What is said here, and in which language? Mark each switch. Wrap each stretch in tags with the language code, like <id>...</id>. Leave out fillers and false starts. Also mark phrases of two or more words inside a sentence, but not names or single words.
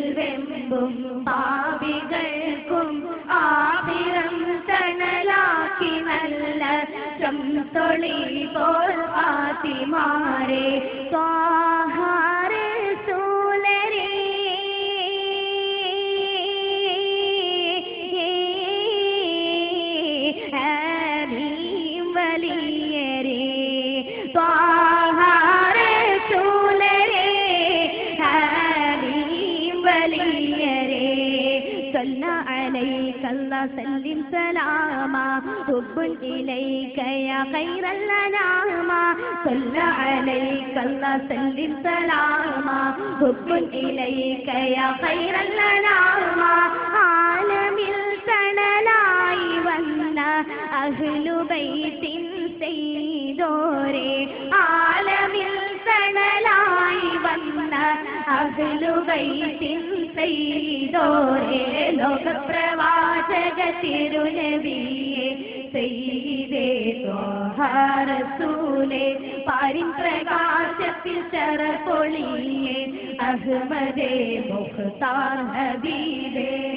<ml>വെമ്പും പാപികൾക്കും ആഖിറം തണലാക്കി നല്ല ശംസൊളി പോൽ ഫാത്തിമാരെ ത്വാഹ റസൂലരേ ഹബീബ് വലിയരേ ത്വാഹ റസൂലരേ ഹബീബ് വലിയരേ</ml> <ar>صلى عليك الله سلم سلاما حب إليك يا خير الأنام صلى عليك الله سلم سلاما حب إليك يا خير الأنام</ar> <ml>ആലമിൽ തണലായി വന്ന അഹ്ലു ബൈത്തിൻ സയ്യിദോരേ ആലമിൽ തണലായി വന്ന അഹ്ലു ബൈത്തിൻ സയ്യിദോരേ ലോകപ്രവാചക തിരുനബിയെ സയ്യിദേ ത്വാഹ റസൂലേ പാരിൻ പ്രകാശത്തിൽ ശരഫൊളിയേ അഹ്മദേ മുഖ്താർ ഹബീബേ</ml>